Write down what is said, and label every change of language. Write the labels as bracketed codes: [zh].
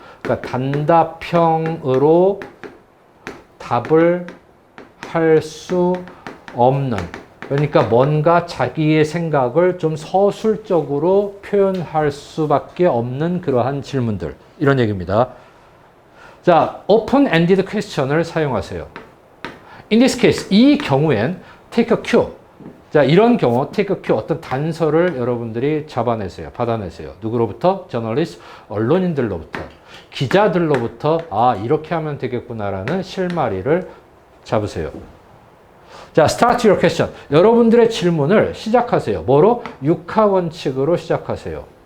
[ko] 그러니까 단답형으로 답을 할 수 없는, 그러니까 뭔가 자기의 생각을 좀 서술적으로 표현할 수밖에 없는 그러한 질문들, 이런 얘기입니다. 자, open-ended question을 사용하세요. [en] In this case, [ko] 이 경우엔 [en] take a cue. [ko] 자, 이런 경우 [en] take a cue, [ko] 어떤 단서를 여러분들이 받아내세요. 누구로부터? 저널리스트, 언론인들로부터, 기자들로부터 이렇게 하면 되겠구나라는 실마리를 잡으세요. [en] 자, start your question. [ko] 여러분들의 질문을 시작하세요. 뭐로? 육하원칙으로 시작하세요.